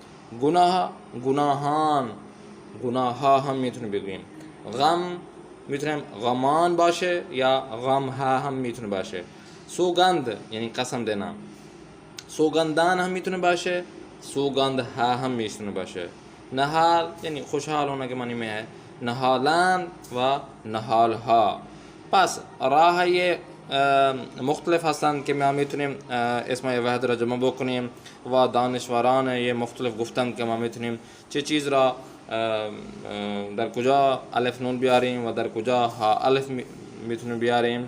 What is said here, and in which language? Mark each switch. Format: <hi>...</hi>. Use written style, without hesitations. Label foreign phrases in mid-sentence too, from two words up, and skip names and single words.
<fa>گناهان ها هم میتونیم بگوییم. غم میتونیم غمان باشه یا غم ها هم میتونه باشه. سوگند یعنی</fa> <ur>قسم دینا،</ur> <fa>سوگندان هم میتونه باشه، سوگند ها هم میتونه باشه. نهال یعنی خوشحال</fa> <ur>ہونے کے معنی میں ہے.</ur> <fa>نهالان و نهال ها. پس راه مختلف هستند که ما میتونیم اسم واحد را جمع بکنیم و دانشوران یه مختلف گفتن که ما میتونیم چه چیز را در کجا الف نون بیاریم و در کجا ها الف میتونیم بیاریم.</fa>